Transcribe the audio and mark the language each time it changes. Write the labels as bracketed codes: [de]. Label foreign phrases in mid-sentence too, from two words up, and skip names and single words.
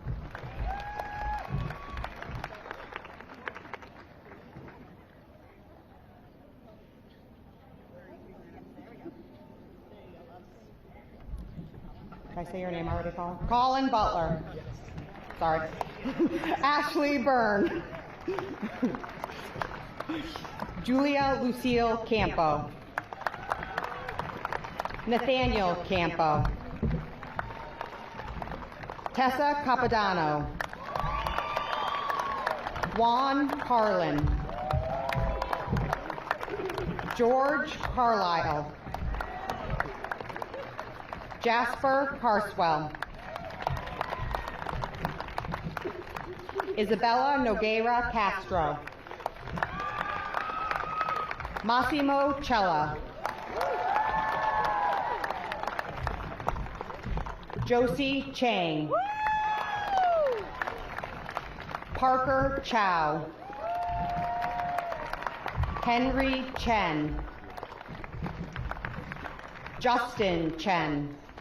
[en] Did I say your name already, Colin? Colin Butler. Sorry. Ashley Byrne. Julia Lucille Campo. Nathaniel Campo. Tessa Capodanno. Juan Carlin. George Carlisle. Jasper Carswell. Isabella Nogueira Castro. Massimo Cella. Josie Chang. Parker Chow. Henry Chen. Justin Chen.